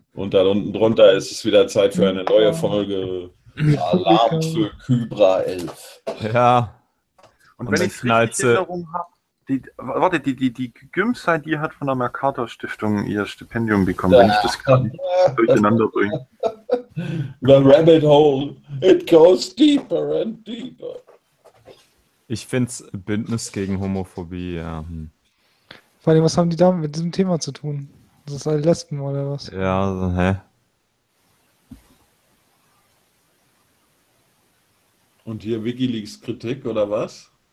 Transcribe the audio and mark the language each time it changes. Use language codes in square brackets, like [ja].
[de] Und da unten drunter ist es wieder Zeit für eine neue Folge. Alarm für Kybra 11. Ja. Und wenn ich die Erinnerung habe, warte, die Gymsai, die hat von der Mercator Stiftung ihr Stipendium bekommen, wenn ich das gerade durcheinander bringe. [en] The rabbit hole, it goes deeper and deeper. [de] Ich finde es Bündnis gegen Homophobie, ja. Vor allem, was haben die damit mit diesem Thema zu tun? Das ist alle Lesben oder was? Ja, also, hä? Und hier WikiLeaks Kritik oder was?